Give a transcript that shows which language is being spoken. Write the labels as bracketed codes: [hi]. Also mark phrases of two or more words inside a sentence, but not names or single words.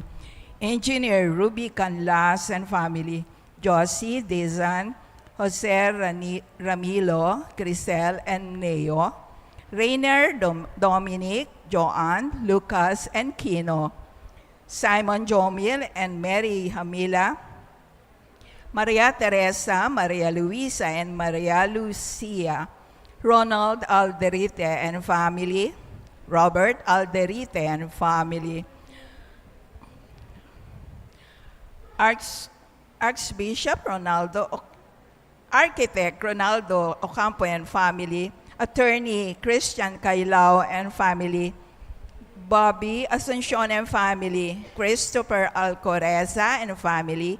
[en] Engineer Ruby Canlas and family, Josie Dizan, Jose Ramilo, Crisel and Neo, Rainer Dominic, Joanne, Lucas and Kino, Simon Jomil and Mary Hamila, Maria Teresa, Maria Luisa and Maria Lucia, Ronald Alderite and family, Robert Alderite and family, Archbishop Ronaldo, Architect Ronaldo Ocampo and family, Attorney Christian Cailao and family, Bobby Asuncion and family, Christopher Alcoreza and family,